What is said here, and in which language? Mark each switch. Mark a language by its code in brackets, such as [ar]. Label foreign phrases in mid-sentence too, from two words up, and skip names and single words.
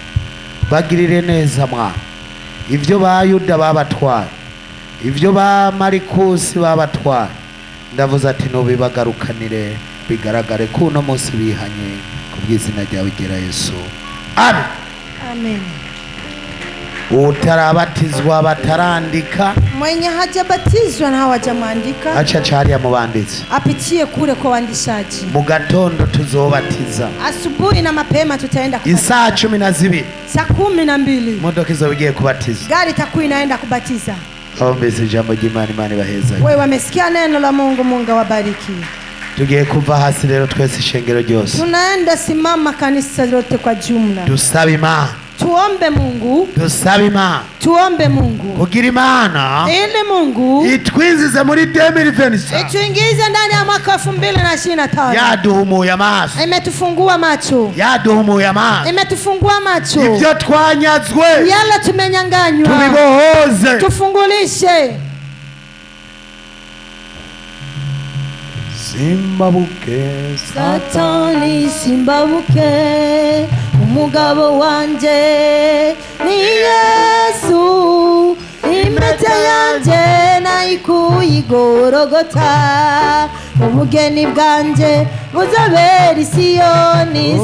[rn] Bagirire neza mwana, ibyo bayuda babatwaye, ibyo ba Marikusi babatwaye, ndavuze ati nubibagarukanire, bigaragare ko uno munsi bihanye ku bw'izina ryawe gira Yesu. Amen. Amen. Utarabatizwa batarandika, [sw] Mwenye hajabatizwa na hawajamwandika [rn] acha chariya mubanditsi. [sw] apitie kule kwa waandishaji. [rn] Mu gatondo tuzobatiza [sw] Asubuhi na mapema tutaenda [rn] isaa 12 [sw] saa 12 [rn] imodoka izobigiye kubatiza. [sw] gari itakuwa inaenda kubatiza. [rn] Aombeze ijambo ry'Imana, Imana ibaheza. [sw] Wewe wamesikia neno la Mungu, Mungu awabariki. [rn] Tugiye kuva hasi rero twese ishengero ryose, [sw] Tunaenda simama kanisa lote kwa jumla. [rn] dusaba Imana, [sw] Tuombe Mungu, [rn] dusaba Imana [sw] tuombe Mungu [rn] kugira Imana [sw] ili Mungu [rn] itwinjize muri 2025. [sw] ituingize ndani ya mwaka 2025. [rn] Yaduhumuye amaso, [sw] Imetufungua macho, [rn] yaduhumuye amaso. [sw] imetufungua macho. [rn] Ibyo twanyazwe [sw] Yale tumenyanganywa [rn] tubibohoze. [sw] tufungulishe. [rn] Simbabuke Satani simbabuke, umugabo wanje ni Yesu, impete yanje nayikuye Golgotha, ubugeni bwanje buzobera i Siyoni.